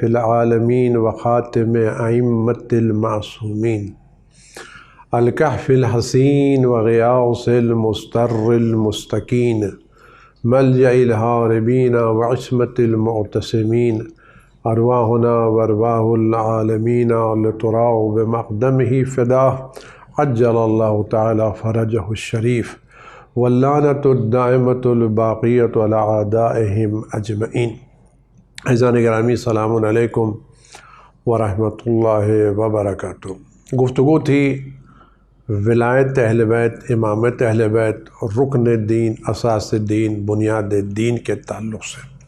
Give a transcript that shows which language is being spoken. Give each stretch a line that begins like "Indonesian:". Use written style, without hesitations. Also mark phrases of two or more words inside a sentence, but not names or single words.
Arabic: العالمین وخاتم ائمۃ المعصومین الکہف الحسین وغیاث المستر المستکین ملجأ الہاربین وعصمت المعتصمین ارواحنا وارواح العالمین لتراء بمقدمہ فداہ عجل اللہ تعالی فرجہ الشریف واللعنۃ الدائمۃ الباقیۃ علی اعدائہم اجمعین۔
Urdu: عزیزان گرامی،
Arabic: السلام علیکم ورحمۃ اللہ وبرکاتہ۔
Urdu: گفتگو تھی ولایت اہل بیت، امامت اہل بیت، رکن دین، اساس دین، بنیاد دین کے تعلق سے۔